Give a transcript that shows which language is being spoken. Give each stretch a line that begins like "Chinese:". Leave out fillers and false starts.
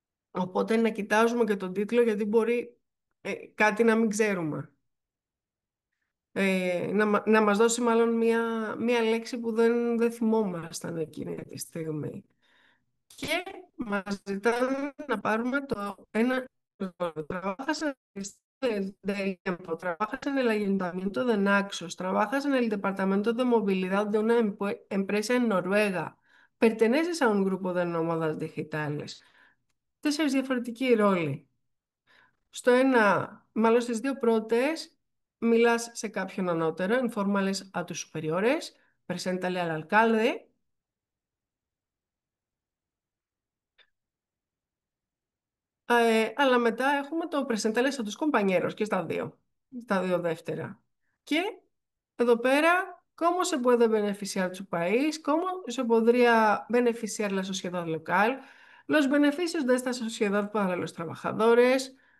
Greek: Οπότε να κοιτάζουμε και τον τίτλο, γιατί μπορεί κάτι να μην ξέρουμε. Να μας δώσει μάλλον μία λέξη που δεν θυμόμασταν εκείνη τη στιγμή. Και μας ζητάνε να πάρουμε το ένα.
Spanish: Trabajas del tiempo, trabajas en el Ayuntamiento de Naxos, trabajas en el Departamento de Movilidad de una empresa en Noruega, perteneces a un grupo de nómadas digitales.
Greek: 4 διαφορετικοί ρόλοι. Στο ένα, μάλλον στις δύο πρώτες, μιλάς σε κάποιον ανώτερο,
Spanish: informales a tus superiores, preséntale al alcalde.
Greek: Αλλά μετά έχουμε το
Spanish: preséntales a tus compañeros
Greek: και στα δύο δεύτερα. Και εδώ πέρα,
Spanish: ¿cómo se puede beneficiar tu país? ¿Cómo se podría beneficiar la sociedad local? Los beneficios de esta sociedad para los trabajadores.